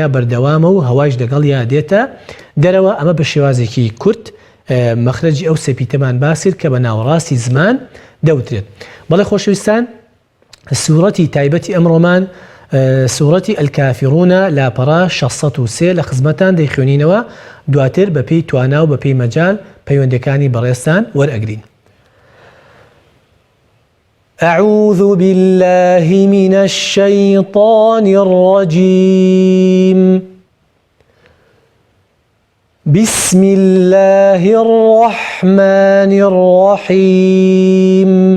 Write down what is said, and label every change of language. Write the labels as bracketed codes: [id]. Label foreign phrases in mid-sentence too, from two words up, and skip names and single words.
[ckb] بەردەوامە و هەوایش لەگەڵیا دێتە دەرەوە ئەمە بە شێوازێکی کورت مەخرەجی ئەو سێپیتەمان باسیت کە بە ناوەڕاستی زمان دەوترێت بەڵێ خۆشەویستان سوورەتی تایبەتی ئەمڕۆمان سوورەتی ئەلکافیڕونە لاپەڕا 603 لە خزمەتان دەیخوێنینەوە دواتر بە پێی توانا و بە پێی مەجال پەیوەندەکانی بەڕێستان وەرئەگرین [ar] أعوذ بالله من الشيطان الرجيم بسم الله الرحمن الرحيم